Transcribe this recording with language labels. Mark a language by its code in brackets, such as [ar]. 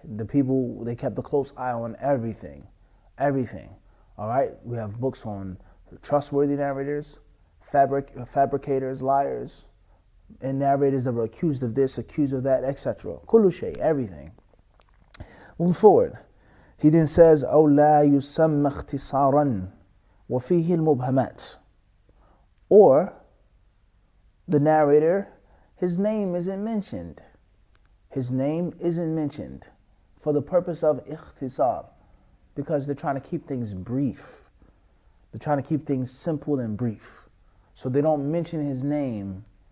[en] The people, they kept a close eye on everything, all right. We have books on trustworthy narrators, fabricators, liars, and narrators that were accused of this, accused of that, etc. [ar] Kullu shay, [en] everything. Moving forward, he then says, [ar] أو لا يسمى اختصارا وفيه المبهمات. [en] Or, the narrator, his name isn't mentioned. His name isn't mentioned for the purpose of ikhtisar, because they're trying to keep things brief. They're trying to keep things simple and brief. So they don't mention his name.